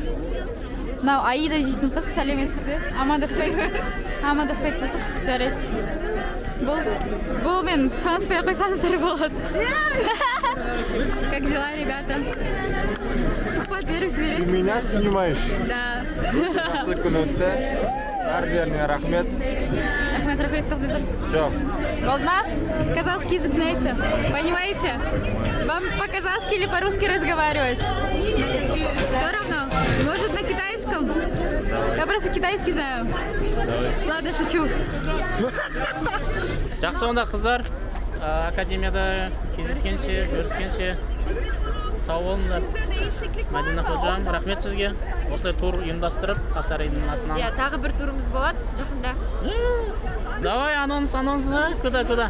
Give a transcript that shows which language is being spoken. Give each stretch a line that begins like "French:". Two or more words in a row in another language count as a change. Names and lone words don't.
Kazakh: Мынау Аида дейтін қыз, сәлеметсіз бе? Амандаспайды бұл қыз, жарайды. Бұл мен таныспай қойсаңыздар болады.
Russian: Как дела, ребята?
Kazakh: Сұхбат беріп жібересіз?
Russian: Ты меня снимаешь? Да.
Kazakh: Жақсы күн өтті. Әрлеріне рахмет. Рахмет, тоқтатыр.
Russian: Все.
Kazakh: Болды ма?
Russian: Казахский язык знаете? Понимаете? Вам по-казахски или по-русски разговаривать? Все равно? Может, на китайском? Я просто китайский знаю. Ладно, шучу.
Kazakh: Жақсы онда қыздар, академияда кездескенше, көріскенше сау болыңдар. Мәдина Ходжам, рахмет сізге. Осылай тур ұйымдастырып, Тасарайдың атынан. Иә, тағы бір турымыз болады жақында.
Russian: Давай, анонс, күда.